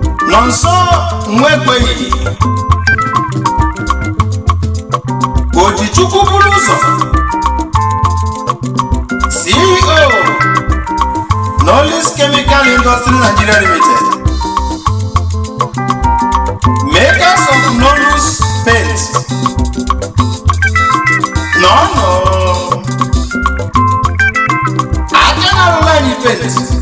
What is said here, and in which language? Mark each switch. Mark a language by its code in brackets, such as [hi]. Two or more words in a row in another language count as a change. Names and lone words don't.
[ig] Nọ nso nwa ekweghị. O ji Chukwu bụrụ ụzọ. [en] C E O, Knowledge Chemical Industry Nigeria Limited, makers of Knowledge Paint. No, no. [ig] Aka na-arụ [en] line paint.